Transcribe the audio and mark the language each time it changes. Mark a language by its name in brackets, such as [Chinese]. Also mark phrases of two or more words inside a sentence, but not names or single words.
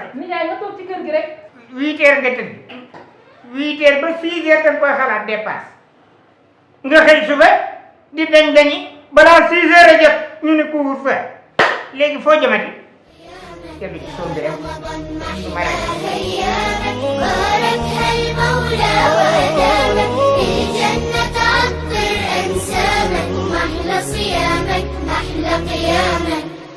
[Wolof] nijaay nga toog ci kër gi rek. 8 heures nga tëdd 8 heures ba 6 heures da nga koy xalaat dépasse nga xëy suba di dañi balaa 6 heures a jot ñu ne couvre-feu léegi foo jëmati jënd ci sonde rek su ma [Arabic] باركها المولى وأدامك الجنة عطر أنسامك محلى صيامك محلى قيامك